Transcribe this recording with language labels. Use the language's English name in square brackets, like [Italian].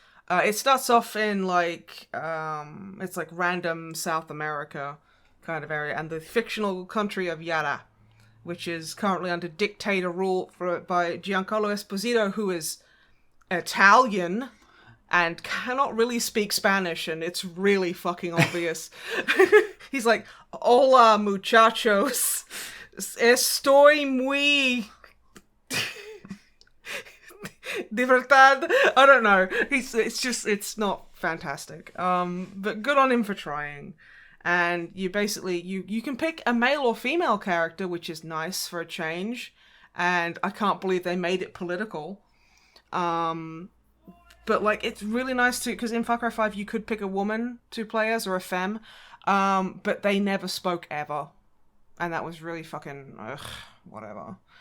[English] It starts off in like it's like random South America kind of area and the fictional country of Yara, which is currently under dictator rule by Giancarlo Esposito, who is Italian and cannot really speak Spanish, and it's really fucking obvious. [Spanish] He's like, "Hola, muchachos, estoy muy de verdad." [English] I don't know. It's not fantastic. But good on him for trying. And you basically you can pick a male or female character, which is nice for a change. And I can't believe they made it political. But like it's really nice too, because in Far Cry 5 you could pick a woman to play as or a femme, but they never spoke ever, and that was really fucking whatever.